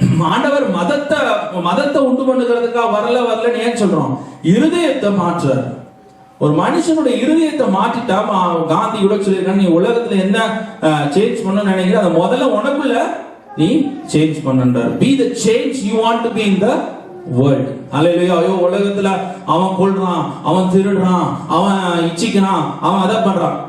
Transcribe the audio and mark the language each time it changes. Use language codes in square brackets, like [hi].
[ta] ஆண்டவர் மதத்தை உண்டு பண்ணுகிறதுக்காக வரலன்னு ஏன் சொல்றோம், இருதயத்தை மாற்றுறார். ஒரு மனுஷனுடைய இருதயத்தை மாற்றிட்டா, காந்தி கூட சொல்லியிருக்காங்க, நீ உலகத்துல என்ன சேஞ்ச் பண்ணணும்னு நினைக்கிற அதை முதல்ல உனக்குள்ள நீ change பண்ணுன்றார். [en] be the change you want to be in the world. [ta] ஹல்லேலூயா. ஐயோ, உலகத்துல அவன் கொல்றான், அவன் திருடுறான், அவன் இச்சிக்கிறான், அவன் அதை பண்றான்.